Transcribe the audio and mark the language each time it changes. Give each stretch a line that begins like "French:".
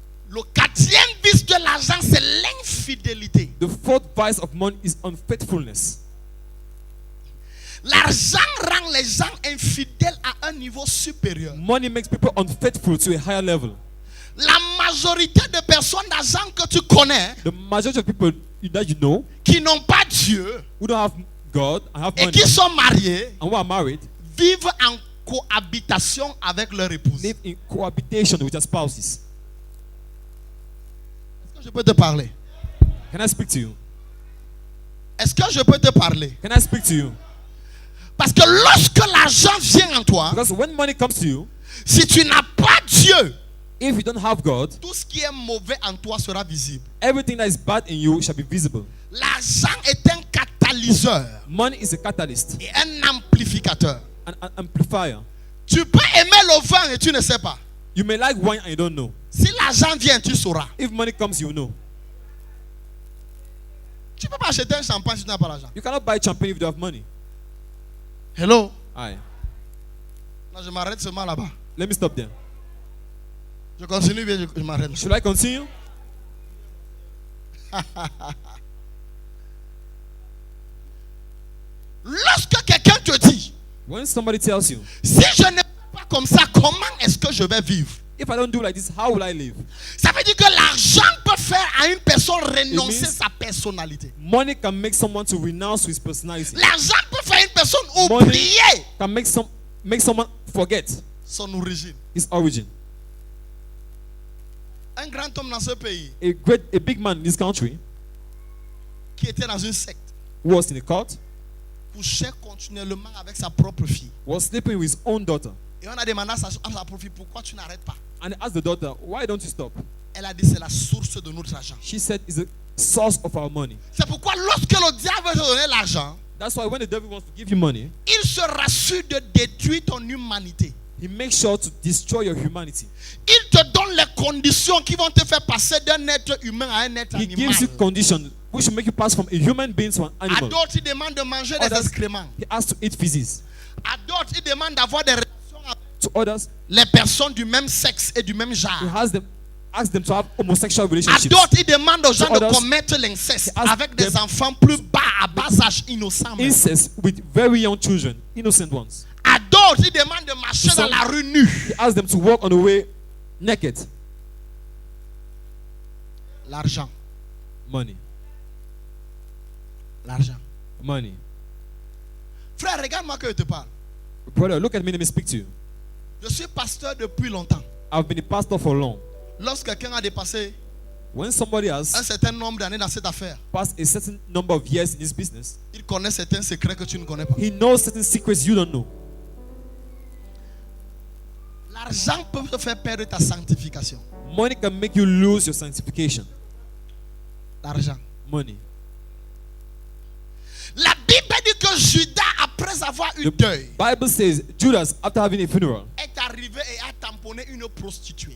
French: Le 4e vice de l'argent, c'est l'infidélité.
English: The 4th vice of money is unfaithfulness.
French: L'argent rend les gens infidèles à un niveau supérieur.
English: Money makes people unfaithful to a higher level.
French: La majorité de personnes d'argent que tu connais
English: The majority of people that you know
French: qui n'ont pas Dieu
English: who don't have God and have
French: et
English: money
French: qui sont mariés
English: and who are married
French: vivent en cohabitation avec leur épouse.
English: live in cohabitation with their spouses.
French: Est-ce que je peux te parler?
English: Can I speak to you?
French: Est-ce que je peux te parler?
English: Can I speak to you?
French: Parce que lorsque l'argent vient en toi,
English: Because when money comes to you,
French: si tu n'as pas Dieu,
English: if you don't have God,
French: tout ce qui est mauvais en toi sera visible.
English: everything that is bad in you shall be visible.
French: L'argent est un catalyseur
English: Money is a catalyst,
French: et un amplificateur.
English: an amplifier.
French: Tu peux aimer le vin et tu ne sais pas.
English: You may like wine and you don't know.
French: Si l'argent vient, tu sauras.
English: If money comes, you know.
French: Tu ne peux pas acheter un champagne si tu n'as pas l'argent.
English: You cannot buy champagne if you don't have money. Hello? Aye.
French: Non, je m'arrête seulement là-bas.
English: Let me stop there.
French: Je continue bien, je m'arrête.
English: Should I continue?
French: Lorsque quelqu'un te dit,
English: When somebody tells you,
French: si je ne fais pas comme ça, comment est-ce que je vais vivre?
English: if I don't do like this, how will I live?
French: Ça veut dire que l'argent peut faire à une personne renoncer
English: means-
French: sa personnalité.
English: Money can make someone to renounce his personality.
French: L'argent peut faire à une personne
English: Money
French: oublier
English: can make someone forget
French: son origine.
English: his origin.
French: Un grand homme dans ce pays
English: A big man in this country
French: qui était dans une secte
English: who was in a cult
French: couchait continuellement avec sa propre fille.
English: was sleeping with his own daughter.
French: Et on a demandé à sa propre fille, pourquoi tu n'arrêtes pas?
English: And he asked the daughter, why don't you stop?
French: Elle a dit, c'est la source de notre argent.
English: She said, it's the source of our money.
French: C'est pourquoi lorsque le diable veut te donner l'argent,
English: That's why when the devil wants to give you money,
French: il se rassure de détruire ton humanité.
English: he makes sure to destroy your humanity.
French: Il te donne les conditions qui vont te faire passer d'un être humain à un être
English: He
French: animal.
English: gives you conditions which will make you pass from a human being to an
French: À
English: animal.
French: d'autres, il demande de manger des
English: Others,
French: excréments.
English: he has to eat feces.
French: À d'autres, il demande d'avoir des relations avec
English: To others,
French: les personnes du même sexe et du même
English: he
French: genre.
English: asks them to have homosexual
French: À
English: relationships.
French: d'autres, il demande aux gens
English: To
French: de
English: others,
French: commettre l'inceste
English: he asks
French: avec des
English: them-
French: enfants plus bas, à bas âge, innocents. même.
English: Incest with very young children, innocent ones.
French: À d'autres, autres, il demande de marcher dans la rue nue.
English: He asks them to walk on the way naked.
French: L'argent,
English: Money.
French: l'argent.
English: Money.
French: Frère, regarde-moi que je te parle.
English: Brother, look at me, let me speak to you.
French: Je suis pasteur depuis longtemps.
English: I've been a pastor for long.
French: Lorsque quelqu'un a dépassé
English: When somebody
French: un
English: has
French: certain nombre d'années dans cette affaire,
English: passed a certain number of years in this business,
French: il connaît certains secrets que tu ne connais pas.
English: he knows certain secrets you don't know.
French: L'argent peut te faire perdre ta sanctification.
English: Money can make you lose your sanctification.
French: L'argent.
English: Money.
French: La Bible dit que Judas, après avoir eu deuil,
English: Bible says Judas, after having a funeral,
French: est arrivé et a tamponné une prostituée.